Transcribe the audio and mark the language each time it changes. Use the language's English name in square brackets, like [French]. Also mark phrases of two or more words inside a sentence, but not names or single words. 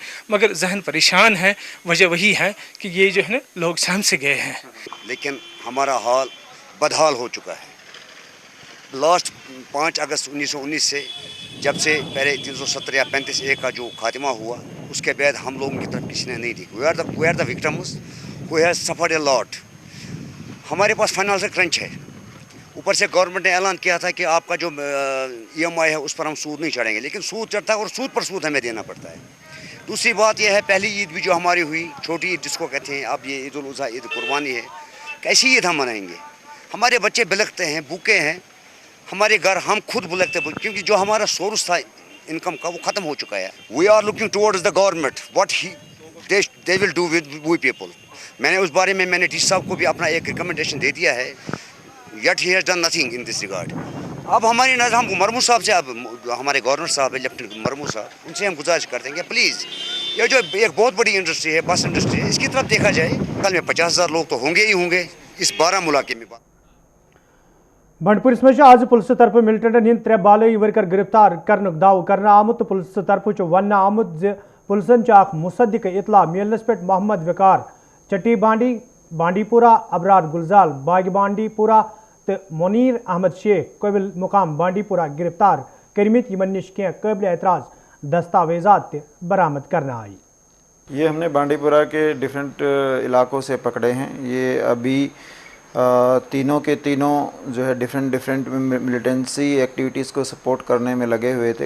[Urdu] مگر ذہن پریشان ہے، وجہ وہی ہے کہ یہ جو ہے نا لوگ سہم سے گئے ہیں. لیکن ہمارا حال بدحال ہو چکا ہے. لاسٹ 5 اگست 1919 سے جب سے پہلے 370 یا 35A کا جو خاتمہ ہوا، اس کے بعد ہم لوگوں کی طرف کسی نے نہیں دیکھی. [English] we are the victims who has suffered a lot. [Urdu] ہمارے پاس [English] financial crunch [Urdu] ہے، اوپر سے گورنمنٹ نے اعلان کیا تھا کہ آپ کا جو EMI ہے اس پر ہم سود نہیں چڑھیں گے، لیکن سود چڑھتا ہے اور سود پر سود ہمیں دینا پڑتا ہے. دوسری بات یہ ہے، پہلی عید بھی جو ہماری ہوئی، چھوٹی عید جس کو کہتے ہیں، اب یہ عید الاضحیٰ عید قربانی ہے، کیسی عید ہم منائیں گے؟ ہمارے بچے بلکتے ہیں، بھوکے ہیں، ہمارے گھر ہم خود بلکتے ہیں، کیونکہ جو ہمارا سورس تھا انکم کا وہ ختم ہو چکا ہے. [English] we are looking towards the government what they will do with we people. [Urdu] میں نے اس بارے میں نے ڈی صاحب کو بھی اپنا ایک ریکمنڈیشن دے دیا ہے، [English] yet he has done nothing in this regard. [Urdu] اب ہماری نظر ہم مرمو صاحب سے، اب ہمارے گورنر صاحب ہے لیفٹیننٹ مرمو صاحب، ان سے ہم گزارش کرتے ہیں کہ پلیز یہ جو ایک بہت بڑی انڈسٹری ہے، [English] bus industry [Urdu] ہے، اس کی طرف دیکھا جائے. کل میں 50,000 لوگ تو ہوں گے ہی ہوں گے اس بارہمولہ کے میں. [Kashmiri] بنڈپورس مجھ آج پولیس طرف ملٹنٹن ہند 3 بالئی ورکر گرفتار کرنک دعو کرنا آمت. پولیس طرف ون آمت پولیسن اخ مصدق اطلاع ملنس پہ محمد وقار چٹی بانڈی پورہ، ابرار گلزار باغ بانڈی پورہ تو منیر احمد شیخ قبل مقام بانڈی پورہ گرفتار کرمت، یمن نش کی قابل اعتراض دستاویزات برآمد کرنا آئی. [Urdu] یہ ہم نے بانڈی پورہ کے ڈفرینٹ علاقوں سے پکڑے ہیں. یہ ابھی تینوں کے تینوں جو ہے [English] different militancy activities [Urdu] کو سپورٹ کرنے میں لگے ہوئے تھے.